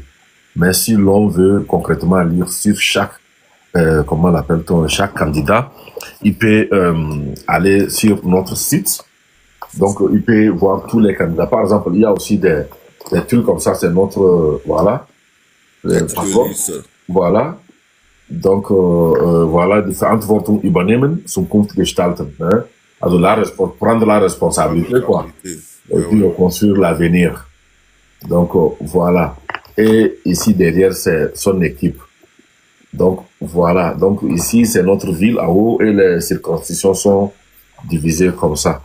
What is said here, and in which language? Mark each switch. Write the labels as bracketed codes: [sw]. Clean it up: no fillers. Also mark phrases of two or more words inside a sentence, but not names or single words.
[fr] Mais si l'on veut concrètement lire sur chaque comment l'appelle-t-on, chaque candidat, il peut aller sur notre site. Donc, il peut voir tous les candidats. Par exemple, il y a aussi des trucs comme ça, c'est notre, voilà. Voilà. Donc, voilà, [de] die Verantwortung übernehmen, Zukunft gestalten. Hein? [fr] Also prendre la responsabilité, quoi. Et puis construire l'avenir. Donc, voilà. Et ici, derrière, c'est son équipe. Donc, voilà. Donc, ici, c'est notre ville en haut et les circonscriptions sont divisées comme ça.